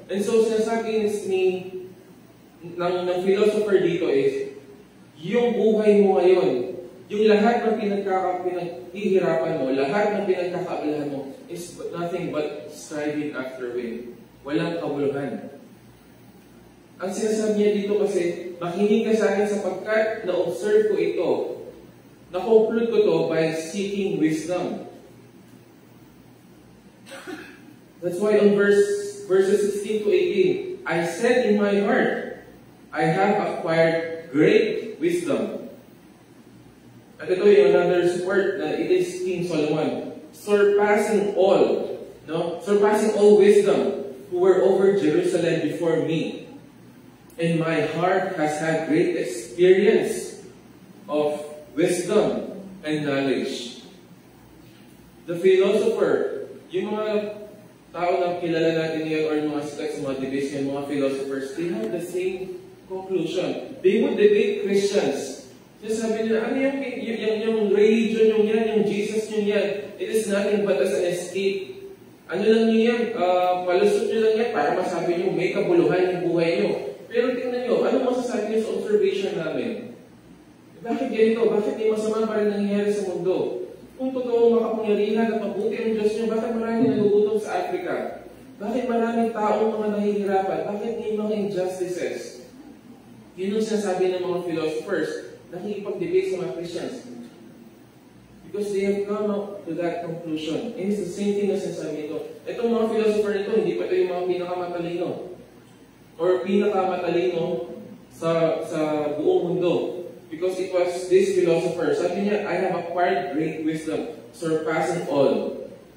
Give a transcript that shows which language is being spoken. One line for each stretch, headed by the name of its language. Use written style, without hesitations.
Filipino: And so, sinasabi ng philosopher dito is, yung buhay mo ngayon, yung lahat ng pinaghihirapan mo, lahat ng pinagkakaabalahan mo,
English: is nothing but striving after win.
Filipino: Walang kabuluhan. Ang sinasabi niya dito kasi, makinig ka sa akin sapagkat na-observe ko ito. Na-conclude ko to by seeking wisdom.
English: That's why on verses 16 to 18, I said in my heart, I have acquired great wisdom.
Filipino: At ito yung
English: another support na it is King Solomon. Surpassing all wisdom who were over Jerusalem before me. And my heart has had great experience of wisdom and knowledge. The philosopher,
Filipino: yung mga tao na kilala natin ngayon or mga sikat sa mga debates ngayon,
English: mga philosophers, they have the same conclusion. They would debate Christians.
Filipino: Sabi nila, ano yung religion yung yan, yung Jesus yung yan?
English: It is nothing but as an escape.
Filipino: Ano lang nyo yan? Palusot nyo lang yan para masabi nyo may kabuluhan yung buhay nyo. Pero tingnan nyo, ano masasabi nyo sa observation namin? Bakit ganito? Bakit may masama pa rin nangyayari sa mundo? Kung totoong makapangyarihan at mabuti ang Diyos nyo, bakit maraming nagugutom sa Africa? Bakit maraming taong mga nahihirapan? Bakit may mga injustices? Yun ang sinasabi ng mga philosophers, nakikipag-debate sa mga Christians.
English: Because they have come up to that conclusion. And it's the same thing
Filipino: na sinasabi ito. Itong mga philosopher nito, hindi pa ito yung mga pinakamatalino. Or pinakamatalino sa buong mundo.
English: Because it was this philosopher.
Filipino: Sabi niya,
English: I have acquired great wisdom, surpassing all.